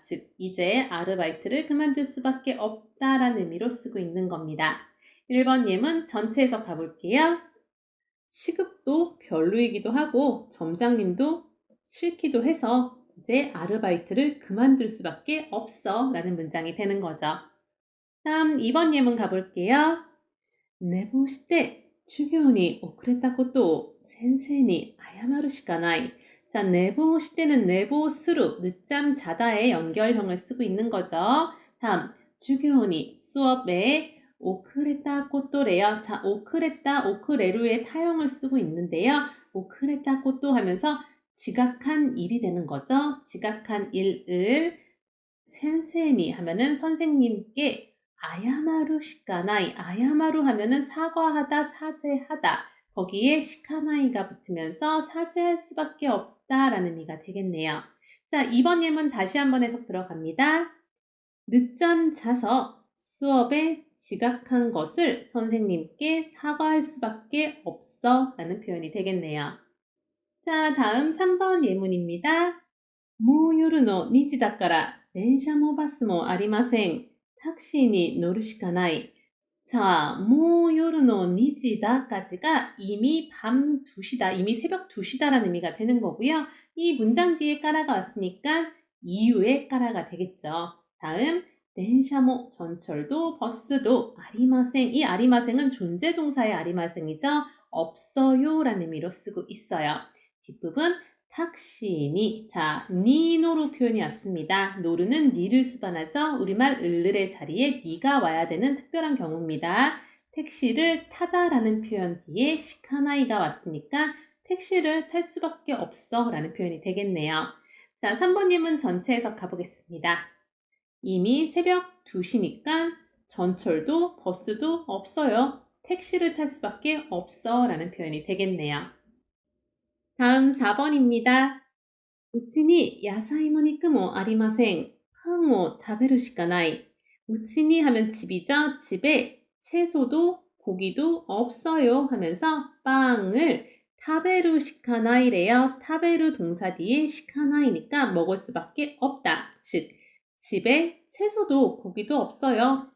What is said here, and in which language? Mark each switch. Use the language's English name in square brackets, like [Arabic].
[Korean] 즉, 이제 아르바이트를 그만둘 수밖에 없다라는 의미로 쓰고 있는 겁니다. 1번 예문 전체 해석 가볼게요. 시급도 별로이기도 하고 점장님도 싫기도 해서 이제 아르바이트를 그만둘 수밖에 없어 라는 문장이 되는 거죠. 다음 2번 예문 가볼게요. [Japanese] 寝坊して授業に遅れたことを先生に謝るしかない. [Korean] 자, 내보 시때는 내보스루, 늦잠 자다의 연결형을 쓰고 있는 거죠. 다음, 주교니, 수업에 오크레타 꽃도래요. 자, 오크레타, 오크레루의 타형을 쓰고 있는데요. 오크레타 꽃도 하면서 지각한 일이 되는 거죠. 지각한 일을 센세니 하면은 선생님께 아야마루 시카나이, 아야마루 하면은 사과하다, 사죄하다. 거기에 시카나이가 붙으면서 사죄할 수밖에 없다라는 의미가 되겠네요. 자, 2번 예문 다시 한번 해석 들어갑니다. 늦잠 자서 수업에 지각한 것을 선생님께 사과할 수밖에 없어 라는 표현이 되겠네요. 자, 다음 3번 예문입니다. [Japanese] もう夜の2時だから電車もバスもありません。タクシーに乗るしかない. [Korean] 자, 뭐 요르노 니지다까지가 이미 밤 2시다, 이미 새벽 2시다라는 의미가 되는 거고요. 이 문장 뒤에 까라가 왔으니까 이유에 까라가 되겠죠. 다음, 덴샤모 전철도 버스도 아리마생. 이 아리마생은 존재 동사의 아리마생이죠. 없어요라는 의미로 쓰고 있어요. 뒷부분 탁시니. 자, 니노로 표현이 왔습니다. 노르는 니를 수반하죠. 우리말 을르의 자리에 니가 와야 되는 특별한 경우입니다. 택시를 타다라는 표현 뒤에 시카나이가 왔으니까 택시를 탈 수밖에 없어 라는 표현이 되겠네요. 자, 3번 예문 전체 해석 가보겠습니다. 이미 새벽 2시니까 전철도 버스도 없어요. 택시를 탈 수밖에 없어 라는 표현이 되겠네요. 다음 4번입니다. [Japanese] うちに野菜も肉もありません。パンを食べるしかない. [Korean] 우치니 하면 집이죠. 집에 채소도 고기도 없어요 하면서 빵을 타베루 시카나이래요. 타베루 동사 뒤에 시카나이니까 먹을 수밖에 없다. 즉, 집에 채소도 고기도 없어요.